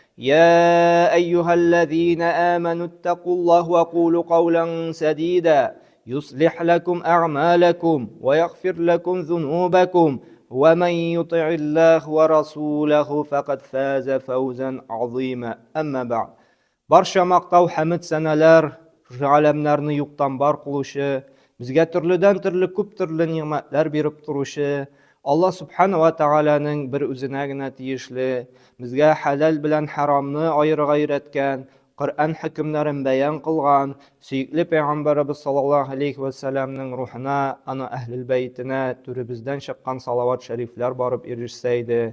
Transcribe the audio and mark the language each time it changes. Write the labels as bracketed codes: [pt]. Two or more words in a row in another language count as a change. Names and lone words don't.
[ar] يا أيها الذين آمنوا اتقوا الله وقولوا قولا سديدا يصلح لكم أعمالكم ويغفر لكم ذنوبكم ومن يطع الله ورسوله فقد فاز فوزا عظيما أما بعد [tt] Барша мақтау хәмид сәнәләр галәмнәрне юктан бар кылучы, безгә төрле күп төрле ниъмәтләр биреп торучы Аллаһ [ar] سبحانه وتعالى [tt] бер үзенә генә тиешле, безгә хәлал белән харамны аерырга өйрәткән, Коръән хөкемнәрен бәян кылган, сөйкле Пәйгамбәрбез [ar] صلى الله عليه وسلم [tt] рухына, аны [ar] أهل البيت [tt] түребездән чыккан салават шәрифләр барып ирешсә иде.